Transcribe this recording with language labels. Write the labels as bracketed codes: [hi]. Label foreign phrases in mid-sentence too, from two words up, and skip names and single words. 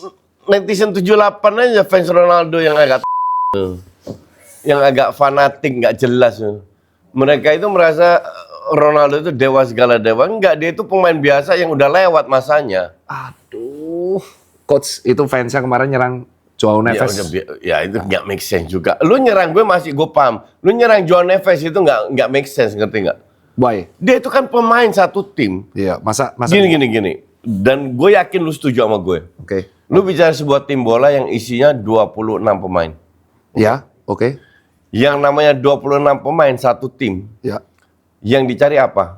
[id] netizen 78 aja fans Ronaldo yang agak fanatik, nggak jelas. Mereka itu merasa Ronaldo itu dewa segala dewa. Enggak, dia itu pemain biasa yang udah lewat masanya. Aduh. Coach itu fansnya kemarin nyerang Joao Neves. Ya itu nggak [en] make sense [id] juga. Lu nyerang gue masih gue paham. Lu nyerang Joao Neves itu nggak [en] make sense, [id] ngerti nggak? Why? Dia itu kan pemain satu tim. Iya, masa Gini. Dan gue yakin lu setuju sama gue. Oke. Lu bicara sebuah tim bola yang isinya 26 pemain. Ya, oke. Yang namanya 26 pemain satu tim. Ya. Yang dicari apa?